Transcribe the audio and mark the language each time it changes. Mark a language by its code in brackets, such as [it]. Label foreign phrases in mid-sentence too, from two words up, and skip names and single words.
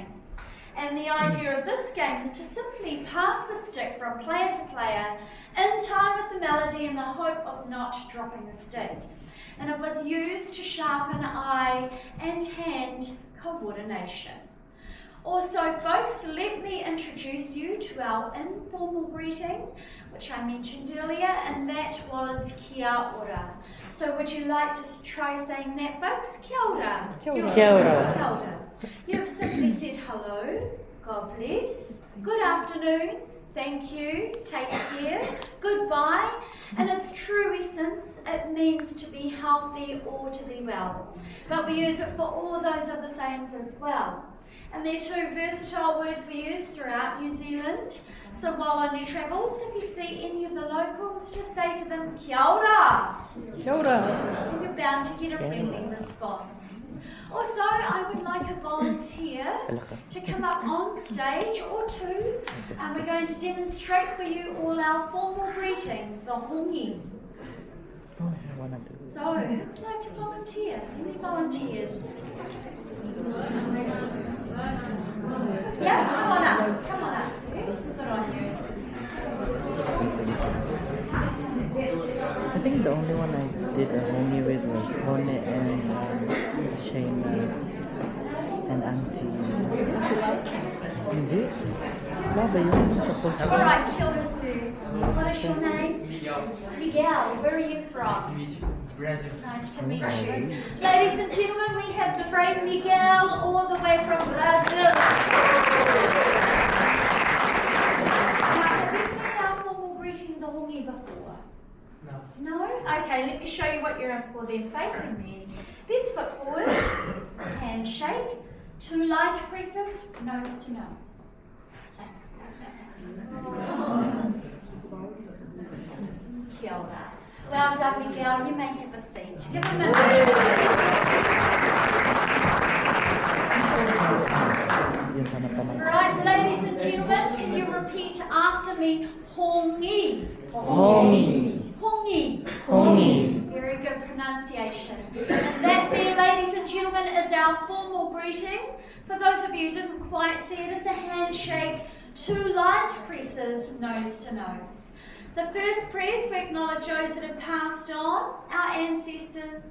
[en] And the idea of this game is to simply pass the stick from player to player in time with the melody in the hope of not dropping the stick. And it was used to sharpen eye and hand coordination. Also, folks, let me introduce you to our informal greeting, which I mentioned earlier, and that was [mi] kia ora. [en] So would you like to try saying that, folks? [mi] Kia ora. Kia ora. Kia ora. [en] You've simply said hello, God bless, good afternoon, thank you, take care, goodbye, and its true essence, it means to be healthy or to be well. But we use it for all those other sayings as well. And they're two versatile words we use throughout New Zealand. So while on your travels, if you see any of the locals, just say to them, [mi] kia ora. Kia ora. [en] And you're bound to get a friendly response. Also, I would like a volunteer to come up on stage or two, and we're going to demonstrate for you all our formal greeting, the hongi. So, who would like to volunteer? Any volunteers? Yeah, come on up, Sue. Good on you. I think the only one I did a homie with was Hone and Shayna and Auntie. You did? No, but you weren't supposed to. Alright, [mi] kia ora, [en] Sue. What is your name? Miguel. Where are you from? Brazil. Nice to meet you. Ladies and gentlemen, we have the brave Miguel all the way from Brazil. Now, have you seen our formal greeting, the hongi, before? No? Okay, let me show you what you're in for then. Facing me. This foot forward, handshake, 2 light presses, nose to nose. [mi] Kia ora. [en] Well done, Miguel. You may have a seat. Give him a Right, ladies and gentlemen, can you repeat after me? Hongi. Hongi. Hongi. Hongi. Very good pronunciation. And that there, ladies and gentlemen, is our formal greeting. For those of you who didn't quite see it, it's a handshake, 2 light presses, nose to nose. The first press, we acknowledge those that have passed on, our ancestors.